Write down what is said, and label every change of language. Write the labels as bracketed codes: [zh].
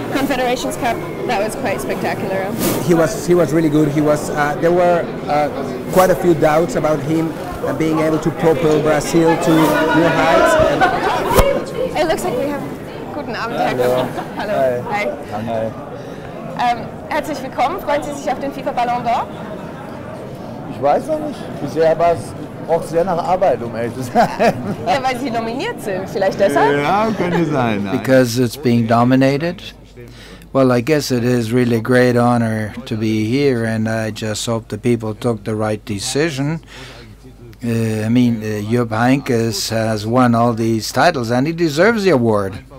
[en] Confederations Cup, that was quite spectacular. He was really good. There were quite a few doubts about him being able to propel Brazil to new heights. It looks like we have good [de] Guten Abend, Herr Köppen. Hallo. Hi. Hi. Herzlich willkommen. Freuen Sie sich auf den FIFA Ballon d'Or? Ich weiß noch nicht. Bisher braucht es sehr nach Arbeit, um ehrlich zu sein. Ja, weil Sie nominiert sind. Vielleicht deshalb? Ja, könnte sein. [en] Because it's being nominated? Well, I guess it is really a great honor to be here, and I just hope the people took the right decision. Jupp Heynckes has won all these titles, and he deserves the award.